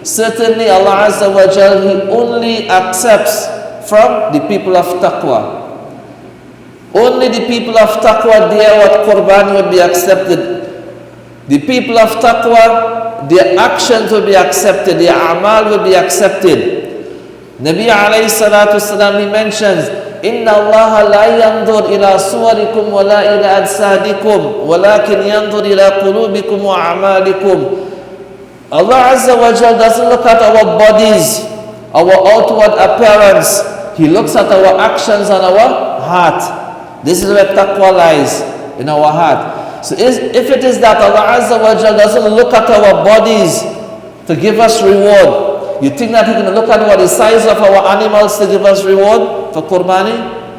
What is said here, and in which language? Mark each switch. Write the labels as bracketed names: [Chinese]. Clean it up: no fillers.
[English] Certainly Allah Azza wa Jal, He only accepts from the people of taqwa. Only the people of taqwa, there what qurbani would be accepted. The people of taqwa, their actions will be accepted, their a'mal will be accepted. Nabi alayhi salatu salam, he mentions, [Arabic] إِنَّ اللَّهَ لَا يَنْظُرْ إِلَى صُوَرِكُمْ وَلَا إِلَى أَجْسَادِكُمْ وَلَكِنْ يَنْظُرْ إِلَى قُلُوبِكُمْ وَأَعْمَالِكُمْ. [English] Allah Azza wa Jal doesn't look at our bodies, our outward appearance. He looks at our actions and our heart. This is where taqwa lies, in our heart. So if it is that Allah Azza wa Jal doesn't look at our bodies to give us reward, you think that He can look at what the size of our animals to give us reward for qurbani?